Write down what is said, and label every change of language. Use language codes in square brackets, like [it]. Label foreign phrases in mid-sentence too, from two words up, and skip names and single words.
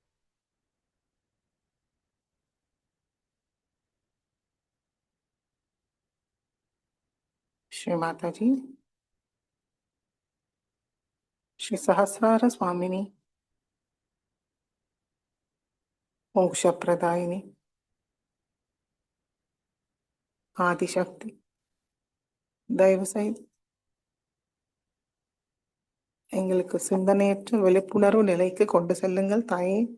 [sa] श्री माता जी, श्री सहस्रार स्वामिनी, मोक्ष प्रदायिनी, आदिशक्ति, [ta] தயவு செய்து எங்களுக்கு சிந்தனையற்ற விழிப்புணர்வு நிலைக்கு கொண்டு செல்லுங்கள் தாயே.